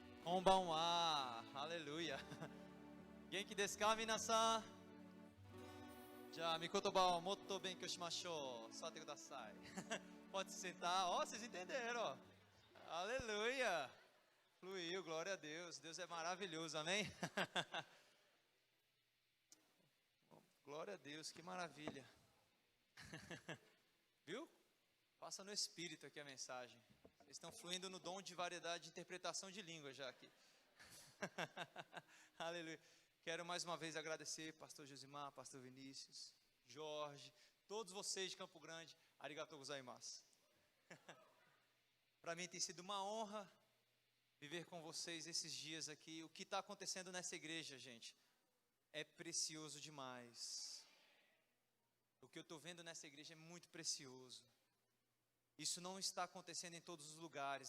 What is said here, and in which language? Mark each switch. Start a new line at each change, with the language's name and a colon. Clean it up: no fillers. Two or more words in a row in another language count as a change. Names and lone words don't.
Japanese: こんばんは, aleluia. 元気ですか、皆さん? Já, み言葉をもっと勉強しましょう. そてください.
Portuguese: Pode se sentar. Ó, vocês entenderam, ó. Aleluia. Fluiu, glória a Deus. Deus é maravilhoso, amém? Glória a Deus, que maravilha. Viu? Passa no espírito aqui a mensagem. Vocês estão fluindo no dom de variedade de interpretação de língua já aqui. Aleluia. Quero mais uma vez agradecer pastor Josimar, pastor Vinícius, Jorge, todos vocês de Campo Grande.
Japanese: ありがとうございます.
Portuguese: Para mim tem sido uma honra viver com vocês esses dias aqui. O que está acontecendo nessa igreja, gente, é precioso demais. O que eu estou vendo nessa igreja é muito precioso. Isso não está acontecendo em todos os lugares.